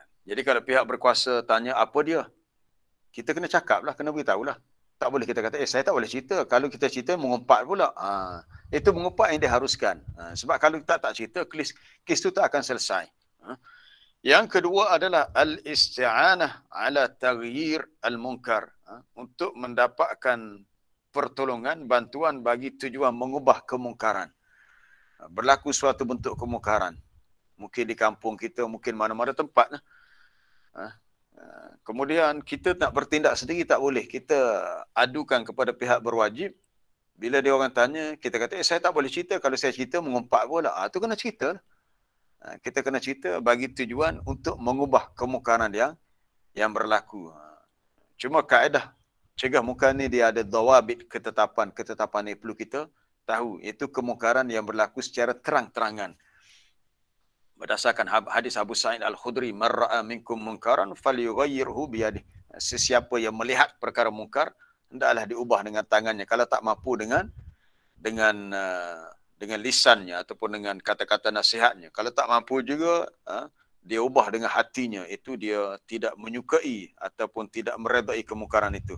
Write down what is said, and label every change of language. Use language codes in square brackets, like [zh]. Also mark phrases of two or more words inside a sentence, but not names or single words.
[ms] Jadi kalau pihak berkuasa tanya apa dia, kita kena cakap lah, kena beritahu lah. Tak boleh kita kata, saya tak boleh cerita. Kalau kita cerita, mengumpat pula. Itu mengumpat yang diharuskan. Sebab kalau kita tak cerita, kes itu tak akan selesai. Yang kedua adalah [ar] الاستعانة على تغيير المنكر. [ms] Untuk mendapatkan pertolongan, bantuan bagi tujuan mengubah kemungkaran. Berlaku suatu bentuk kemungkaran. Mungkin di kampung kita, mungkin mana-mana tempat. Kemudian kita nak bertindak sendiri tak boleh. Kita adukan kepada pihak berwajib. Bila dia orang tanya, kita kata, saya tak boleh cerita. Kalau saya cerita, mengumpat pula. Itu kena cerita. Kita kena cerita bagi tujuan untuk mengubah kemungkaran yang berlaku. Cuma kaedah cegah mungkar ni dia ada dawabit ketetapan. Ketetapan ni perlu kita tahu. Itu kemungkaran yang berlaku secara terang-terangan. Berdasarkan hadis Abu Sa'id Al-Khudri, [ar] "من رأى منكم منكرا فليغيره بيده." [ms] Sesiapa yang melihat perkara mungkar, hendaklah diubah dengan tangannya. Kalau tak mampu dengan lisannya ataupun dengan kata-kata nasihatnya. Kalau tak mampu juga, dia ubah dengan hatinya. Itu dia tidak menyukai ataupun tidak meredai kemungkaran itu.